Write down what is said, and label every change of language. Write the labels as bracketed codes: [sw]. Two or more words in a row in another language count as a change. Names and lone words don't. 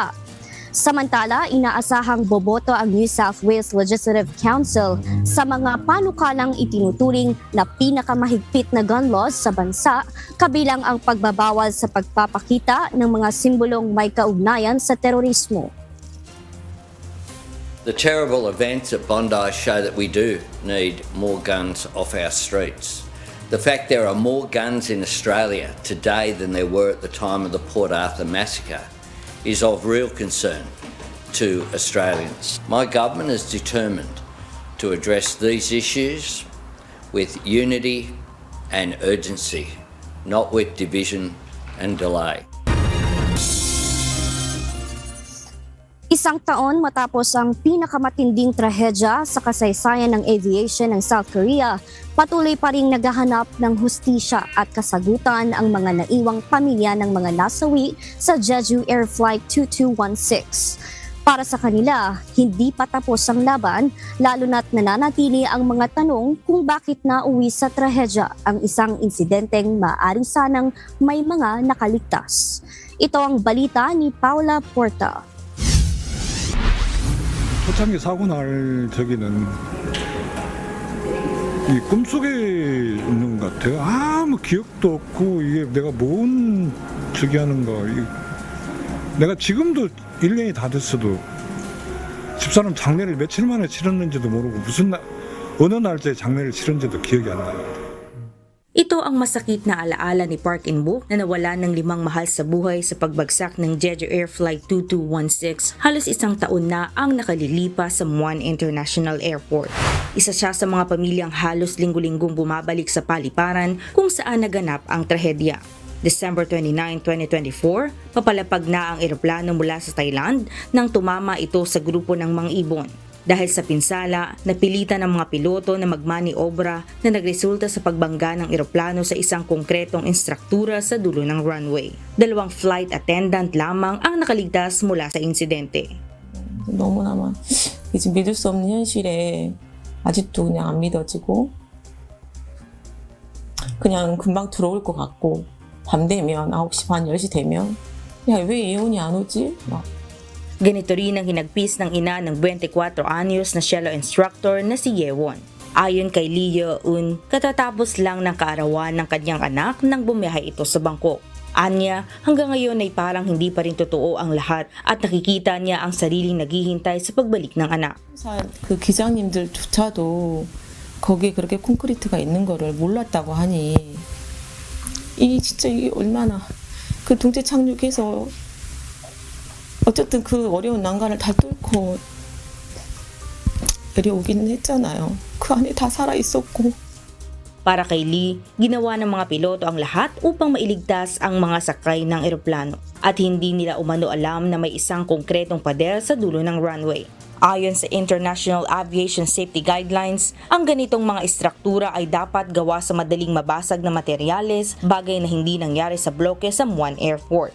[tl] Samantala, inaasahang boboto ang New South Wales Legislative Council sa mga panukalang itinuturing na pinakamahigpit na [en] gun laws [tl] sa bansa, kabilang ang pagbabawal sa pagpapakita ng mga simbolong may kaugnayan sa terorismo. [en] The terrible events at Bondi show that we do need more guns off our streets. The fact there are more guns in Australia today than there were at the time of the Port Arthur massacre is of real concern to Australians. My government is determined to address these issues with unity and urgency, not with division and delay. [tl] Isang taon matapos ang pinakamatinding trahedya sa kasaysayan ng aviation ng South Korea, patuloy pa ring naghahanap ng hustisya at kasagutan ang mga naiwang pamilya ng mga nasawi sa Jeju Air Flight 2216. Para sa kanila, hindi pa tapos ang laban, lalo na't nananatili ang mga tanong kung bakit nauwi sa trahedya ang isang insidenteng maaari sanang may mga nakaligtas. Ito ang balita ni Paula Porta. [ko] 초창기 사고 날 저기는 이 꿈속에 있는 것 같아요. 아무 기억도 없고 이게 내가 뭔 저기 하는가. 내가 지금도 1년이 다 됐어도 집사람 장례를 며칠 만에 치렀는지도 모르고 어느 날짜에 장례를 치렀는지도 기억이 안 나요. [tl] Ito ang masakit na alaala ni Park In-book na nawala ng 5 mahal sa buhay sa pagbagsak ng Jeju Air Flight 2216 halos isang taon na ang nakalilipas sa Muan International Airport. Isa siya sa mga pamilyang halos linggo-linggong bumabalik sa paliparan kung saan naganap ang trahedya. December 29, 2024, papalapag na ang eroplano mula sa Thailand nang tumama ito sa grupo ng mga ibon. Dahil sa pinsala, napilitan ng mga piloto na magmaniobra na nagresulta sa pagbangga ng eroplano sa isang konkretong instruktura sa dulo ng runway. 2 [en] flight attendant [tl] lamang ang nakaligtas mula sa insidente. [ko] 너무나마 이제 믿을 수 없는 현실에 아직도 그냥 안 믿어지고 그냥 금방 들어올 것 같고 밤 되면 9시 반 10시 되면 야, 왜 예원이 안 오지? 막 [tl] Ganito rin ang hinagpis ng ina ng 24 anyos na cello instructor na si Yewon. Ayon kay Lee Yeon, katatapos lang ng kaarawan ng kanyang anak nang bumiyahe ito sa Bangkok. Anya, hanggang ngayon ay parang hindi pa rin totoo ang lahat at nakikita niya ang sariling naghihintay sa pagbalik ng anak. [ko] 그 기장님들조차도 거기에 그렇게 콘크리트가 있는 거를 몰랐다고 하니 진짜 이게 얼마나 그 동체 착륙해서 어쨌든 그 어려운 난관을 다 뚫고 내려오기는 했잖아요. 그 안에 다 살아 있었고. [tl] Para kay Lee, ginawa ng mga piloto ang lahat upang mailigtas ang mga sakay ng eroplano at hindi nila umano alam na may isang konkretong pader sa dulo ng runway. Ayon sa International Aviation Safety Guidelines, ang ganitong mga istruktura ay dapat gawa sa madaling mabasag na materyales, bagay na hindi nangyari sa bloke sa Muan Airport.